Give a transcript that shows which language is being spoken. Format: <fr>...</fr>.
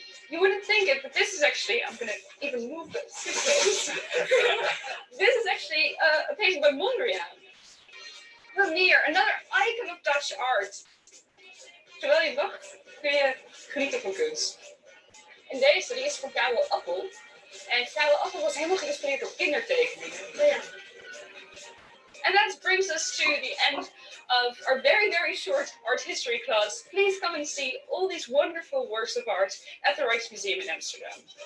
<en>You wouldn't think it, but this is actually, I'm going to even move this. This is actually a painting by Mondriaan. Vermeer, another icon of Dutch art.</en> <nl>Terwijl je wacht, kun je genieten van kunst. En deze, die is van Karel Appel. En Karel Appel was helemaal geïnspireerd door kindertekeningen. Ja.</nl> <en>And that brings us to the end of our very, very short art history class. Please come and see all these wonderful works of art at the Rijksmuseum in Amsterdam.</en>